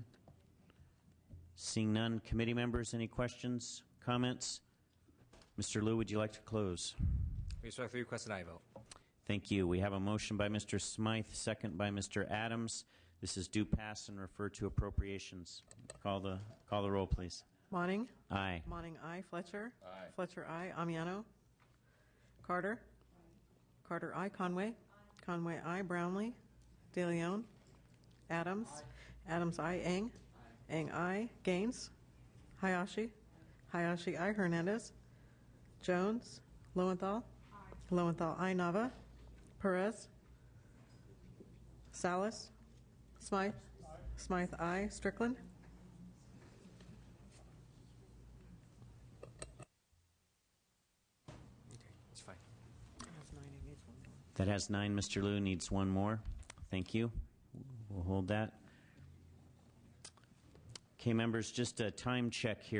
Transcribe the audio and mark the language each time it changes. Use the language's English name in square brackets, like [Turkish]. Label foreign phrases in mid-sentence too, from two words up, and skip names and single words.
[English] Seeing none, committee members, any questions, comments? Mr. Liu, would you like to close? Respectfully request an aye vote. Thank you. We have a motion by Mr. Smythe, second by Mr. Adams. This is due pass and refer to appropriations. Call the roll, please. Monning. Aye. Monning, I. Fletcher. Aye. Fletcher, I. Amiano. Carter. Carter, I. Conway. Conway, I. Brownlee. De Leon. Adams. Adams, I. Eng. Eng, I. Gaines. Hayashi. Hayashi, I. Hernandez. Jones. Lowenthal. Lowenthal, I. Nava. Perez. Salas. Smythe. Smythe, I. Strickland. It's fine. That has 9. Mr. Liu needs one more. Thank you. We'll hold that. Okay, members, just a time check here.